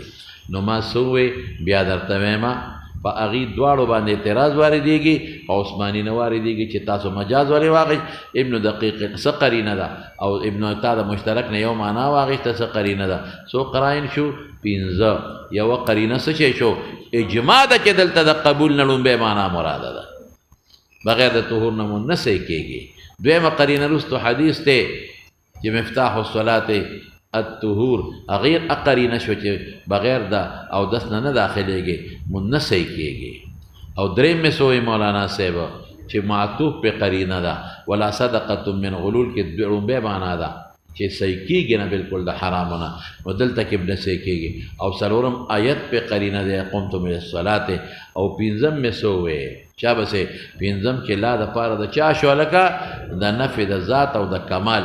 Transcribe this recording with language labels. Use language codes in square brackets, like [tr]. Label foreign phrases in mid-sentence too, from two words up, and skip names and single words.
[ps] نو ما سوې بیا درته وایم په هغې دواړو باندې اعتراض واردېږي په عثماني نه واردېږي چې تاسو مجاز ولې واخیست ابن دقیق څه قرینه ده او ابن تا د مشترک نه یو معنا واخیسته څه قرینه ده څو قراین شو پنځه یوه قرینه څه شی شو اجماع ده چې دلته د قبول نه لومبی معنا مراده ده بغیر د طهور نه مونږ نه صحیح کېږي دویمه قرینه رستو حدیث دی چې [ar] مفتاح الصلاة الطهور [ps] غیر قرینه شو چې بغیر د اودس نه نه داخلېږي مونږ نه صحیح کېږي او درېم مې سوی مولانا صاحب چې معطوف په قرینه ده [ar] ولا صدقة من غلول [ps] کې لومبی معنا ده چې صحیح کېږي نه بالکل د حرامو نه، نو دلته کې به نه صحیح کېږي. او څلورم آیت پې قرینه دی [ar] قمتم الی الصلات. [ps] او پنځم مې څه وویې چا بسې پنځم چې لا دپاره د چا شو لکه د نفي د ذات او د کمال.